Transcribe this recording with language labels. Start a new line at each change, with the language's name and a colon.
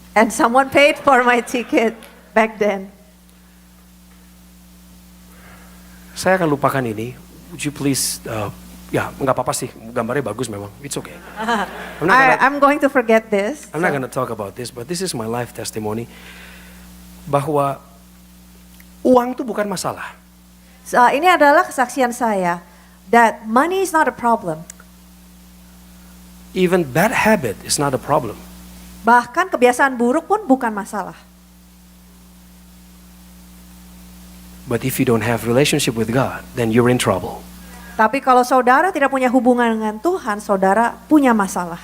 English: And someone paid for my ticket back then.
Indonesian: Saya akan lupakan ini.
English: Would you please,
Indonesian: ya nggak apa-apa sih, gambarnya bagus memang.
English: It's okay. I'm going to forget this. I'm not gonna talk about this, but this is my life testimony.
Indonesian: Bahwa uang itu bukan masalah.
English: So,
Indonesian: ini adalah kesaksian saya
English: that money is not a problem. Even bad habit is not a problem.
Indonesian: Bahkan kebiasaan buruk pun bukan masalah.
English: But if you don't have relationship with God, then you're in trouble.
Indonesian: Tapi kalau saudara tidak punya hubungan dengan Tuhan, saudara punya masalah.